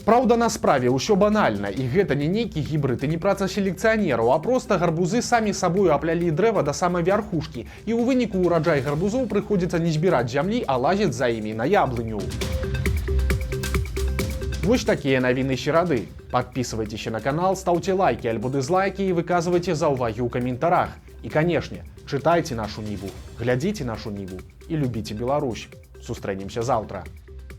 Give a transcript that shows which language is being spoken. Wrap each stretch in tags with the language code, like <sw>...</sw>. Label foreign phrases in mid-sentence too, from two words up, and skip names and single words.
<be>Праўда, на справе ўсё банальна, і гэта не нейкі гібрыд і не праца селекцыянераў, а проста гарбузы самі сабою аплялі дрэва да самай вярхушкі, і ў выніку ўраджай гарбузоў прыходзіцца не збіраць зямлі, а лазіць за імі на яблыню. Вось такія навіны серады.</be> <ru>Подписывайтесь на канал, ставьте лайки альбо дизлайки и выказывайте</ru> <be>заўвагі ў каментарах.</be> <ru>И, конечно, читайте нашу Ниву, глядите нашу Ниву и любите Беларусь.</ru> <be>Сустрэнемся завтра.</be>